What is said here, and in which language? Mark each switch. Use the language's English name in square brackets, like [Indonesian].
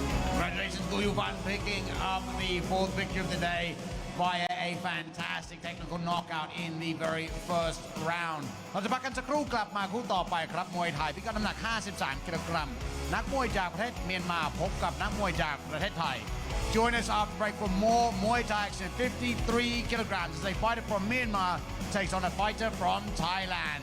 [English] Congratulations, Gu Yufan, picking up the 4th victory of the day via a fantastic technical knockout in the very first round. [Thai] เราจะพักกันสักครู่กลับมาคู่ต่อไปครับมวยไทยพิกัดน้ำหนัก 53 กิโลกรัม นักมวยจากประเทศเมียนมาพบกับนักมวยจากประเทศไทย [English] Join us after break for more Muay Thai action. 53 kilograms as a fighter from Myanmar takes on a fighter from Thailand.